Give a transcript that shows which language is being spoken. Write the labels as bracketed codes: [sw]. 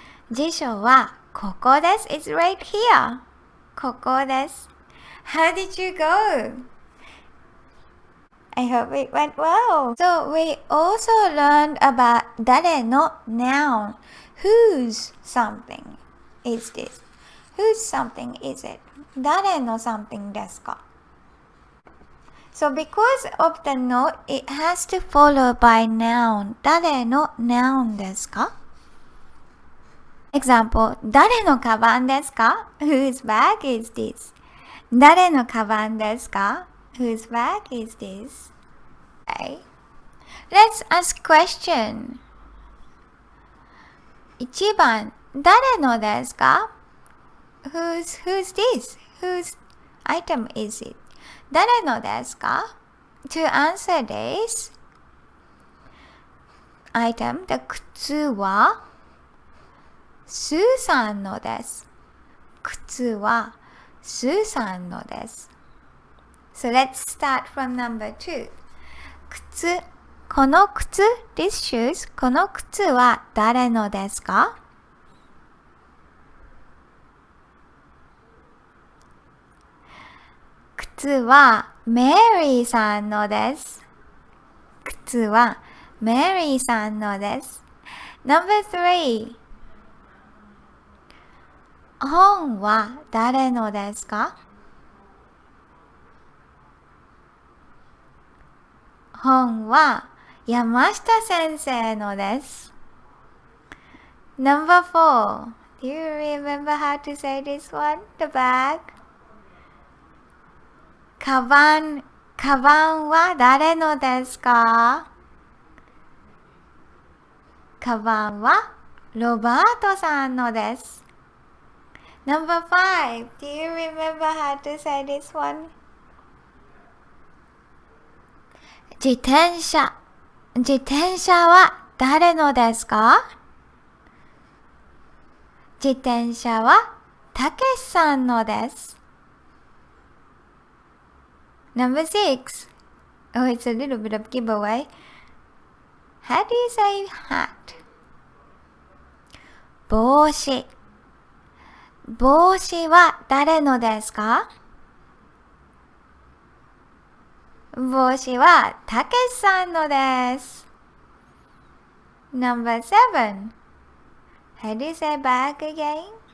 [ja] 辞書はここです。 [en] It's right here. [ja] ここです。 [en] How did you go? I hope it went well. So we also learned about 誰の noun. Whose something is this? Whose something is it? [ja] 誰の something ですか? [en] So because of the note, it has to follow by noun. [ja] 誰の noun ですか? Example, 誰のカバンですか? [en] Whose bag is this? [ja] 誰のカバンですか? [en] Whose bag is this? Okay. Let's ask question. [ja] 1番、誰のですか? [en] Who's this? Whose item is it? [ja] 誰のですか? [en] To answer this item, the [ja] 靴はスーさんのです。靴はスーさんのです。 [en] So let's start from number 2. [ja] 靴、この靴 [en] this shoes [ja] この靴は誰のですか? 靴はメリーさんのです。靴はメリーさんのです。 No.3 本は誰のですか？本は山下先生のです。 [en] No.4 Do you remember how to say this one? The bag. [ja] カバンは誰のですか？カバンはロバートさんのです。 [en] No.5 Do you remember how to say this one? [ja] 自転車は誰のですか？自転車はたけしさんのです。 [en] No.6 Oh, it's a little bit of giveaway. How do you say hat? [ja] 帽子は誰のですか？帽子はたけしさんのです。 [en] No.7 How do you say bag again?